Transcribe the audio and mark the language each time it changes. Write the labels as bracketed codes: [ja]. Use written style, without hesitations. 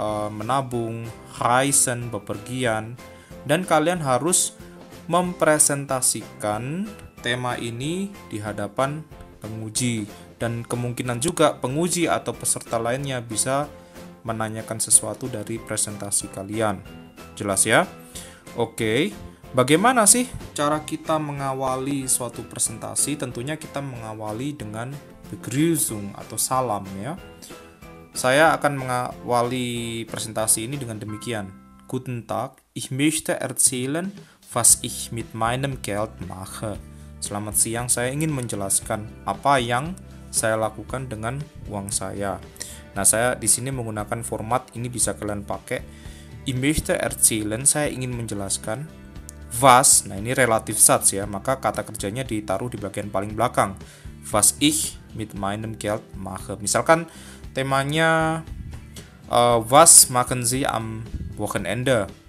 [id] menabung, reisen, bepergian, dan kalian harus mempresentasikan tema ini di hadapan penguji, dan kemungkinan juga penguji atau peserta lainnya bisa menanyakan sesuatu dari presentasi kalian. Jelas ya? Oke, bagaimana sih cara kita mengawali suatu presentasi? Tentunya kita mengawali dengan Begrüßung atau salam, ya. Saya akan mengawali presentasi ini dengan demikian. [de] Guten Tag, ich möchte erzählen, was ich mit meinem Geld mache. [id] Selamat siang, saya ingin menjelaskan apa yang saya lakukan dengan uang saya. Nah, saya di sini menggunakan format ini, bisa kalian pakai. [de] Ich möchte erzählen, [id] saya ingin menjelaskan. Was, nah ini relatif Satz, ya, maka kata kerjanya ditaruh di bagian paling belakang. [de] Was ich mit meinem Geld mache. [id] Misalkan temanya [de] was machen Sie am Wochenende.